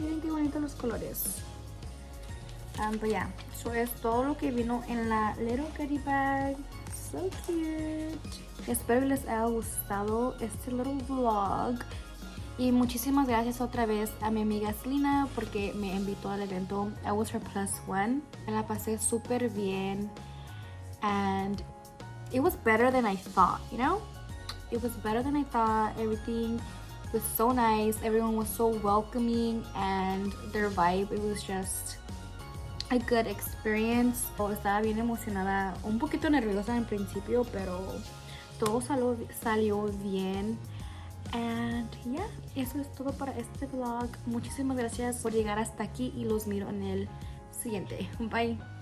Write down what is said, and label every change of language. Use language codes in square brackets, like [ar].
[es] Miren qué bonitos los colores. [en] But yeah, [es] eso es todo lo que vino en la [en] little goodie bag. So cute. [es] Espero que les haya gustado este little vlog. Y muchísimas gracias otra vez a mi amiga Selena porque me invitó al evento. [en] I was her +1. [es] Me la pasé súper bien. [en] And it was better than I thought, you know? It was better than I thought. Everything was so nice. Everyone was so welcoming. And their vibe, it was just a good experience. [es] Estaba bien emocionada, un poquito nerviosa en principio, pero todo salió bien. [en] And yeah, [es] eso es todo para este vlog. Muchísimas gracias por llegar hasta aquí y los miro en el siguiente. Bye.